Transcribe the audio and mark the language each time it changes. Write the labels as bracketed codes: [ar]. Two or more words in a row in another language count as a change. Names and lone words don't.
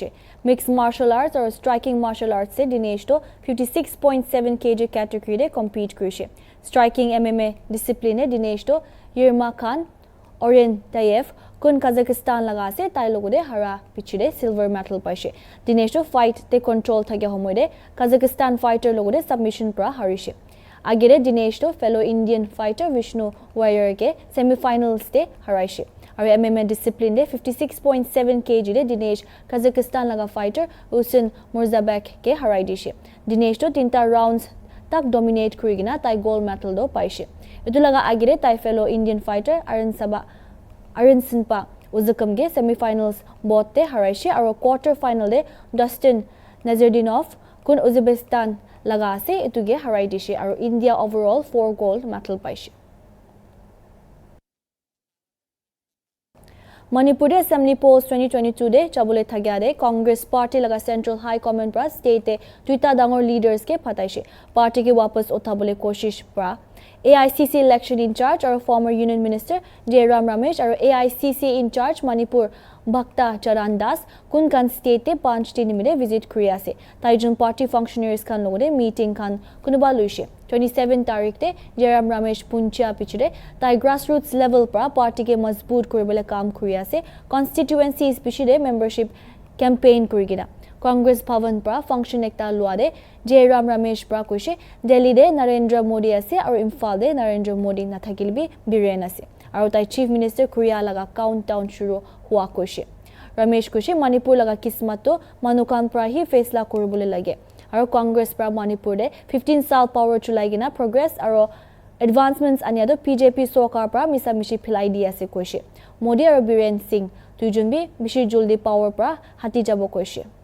[en] Mixed martial arts or striking martial arts [nag] se Dinesh to 56.7 kg category de compete kurise. [en] Striking MMA discipline [nag] Dinesh to Yirma Khan Oren Tayev kun Kazakhstan laga se tai logo de hara pichide [en] silver medal [nag] paise. Dinesh to fight te control thagya homoy de Kazakhstan fighter logo de submission pra harise. Agere Dinesh to [en] fellow Indian fighter [nag] Vishnu Warrior ke semi-finals te haraise. Aru [en] MMA discipline [nag] de 56.7 kg de Dinesh Kazakhstan laga fighter Usin Murzabek ke harai dishe. Dinesh to 3 rounds tak dominate kurigina tai [en] gold medal [nag] do paise. Etu laga agere tai [en] fellow Indian fighter [nag] Arun Sinpa Uzakam ge [en] semi-finals both [nag] te haraise aru [en] quarter final [nag] de Dustin Nazardinov kun Uzbekistan laga ase etuge harai dishe aru India [en] overall 4 gold medal [nag] paise. Manipur [en] Assembly polls [nag] 2022 de chabule thagya de Congress party laga [en] Central High Command [nag] pra state te tuita dangor leaders ke phataise party ke wapas uthabole koshish pra AICC [en] election in charge or former union minister [nag] Jairam Ramesh or AICC [en] in charge [nag] Manipur Bhakta Charan Das kun kan state te 5 din mile visit kuri ase taijun [en] party functionaries [nag] kan logode meeting kan kunuba luise 27 tarik te Jairam Ramesh puncha pichide tai [en] grassroots level [nag] pra party ke mazboot koribole kaam kuri ase constituencies pichide [en] membership campaign [nag] kurigina Congress Bhavan pra function ekta lua de Jairam Ramesh pra koise Delhi de Narendra Modi ase aru Imphal de Narendra Modi nathakil bi biren ase aru tai [en] Chief Minister [nag] Korea laga countdown shuru hua koise Ramesh koise Manipur laga kismat to manukan pra hi faisla koribole lage aru Congress pra Manipur de 15 sal power chulai gina progress aru advancements ania do PJP sokar pra misa mishi philai di ase koise Modi aru Biren Singh tuijon bi bishi joldi power pra hati jabo koise